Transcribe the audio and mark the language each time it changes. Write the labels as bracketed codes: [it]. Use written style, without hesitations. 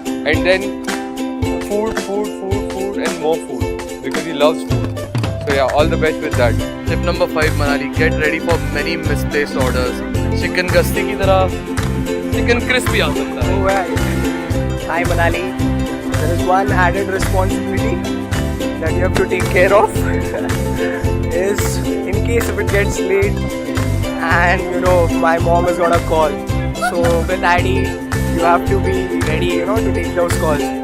[en] And then food and more food because he loves food. So yeah, all the best with that. Tip number 5, Manali, get ready for many misplaced orders. [hi] Chicken gasti की तरह chicken crispy आ सकता है. [en] Hi Manali, there is one added responsibility that you have to take care of is in case if it gets late and my mom is gonna call. So with Addy, you have to be ready, to take those calls.